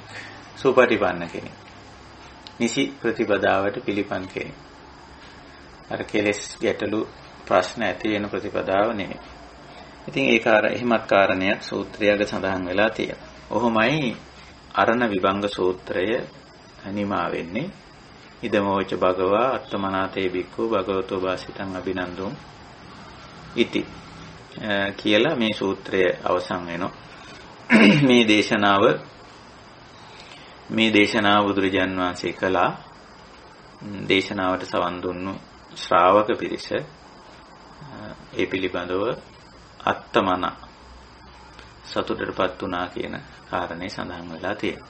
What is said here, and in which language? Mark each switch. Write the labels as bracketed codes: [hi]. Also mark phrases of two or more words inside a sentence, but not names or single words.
[si] සුපටිපන්න කෙනෙක්. නිසි ප්‍රතිපදාවට පිළිපන් කෙනෙක්. අර කෙලෙස් ගැටලු ප්‍රශ්න ඇති වෙන ප්‍රතිපදාව නෙමෙයි. ඉතින් ඒක එහෙමත් කාරණයක් සූත්‍රයක සඳහන් වෙලා තියෙනවා. ඔහොමයි අරණ විභංග සූත්‍රය නිමා වෙන්නේ. [pi] ඉදමෝච භගවා අත්තමනාතේ බික්ඛු භගවතෝ වාසිතං අභිනන්දුම් ඉති [si] කියලා මේ සූත්‍රය අවසන් වෙනවා. මේ දේශනාව බුදුරජාන් වහන්සේ කළා. දේශනාවට සවන් දුන්නු ශ්‍රාවක පිරිස ඒ පිළිබඳව අත්තමන සතුටටපත් වුණා කියන කාරණේ සඳහන් වෙලා තියෙනවා.